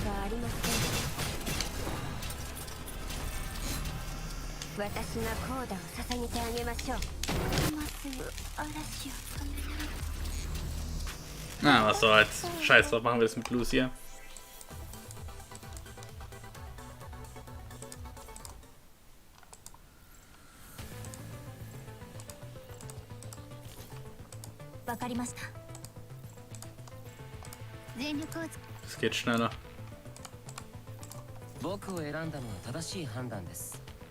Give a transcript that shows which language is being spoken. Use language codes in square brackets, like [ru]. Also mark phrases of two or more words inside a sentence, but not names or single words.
[ja] りません。私がコーダを捧げてあげましょう。今すぐ嵐を止めない。 [de] Na, was soll's. Scheiß drauf, machen wir das mit Lucia. Es geht schneller. [ja] 僕を選んだのは正しい判断です。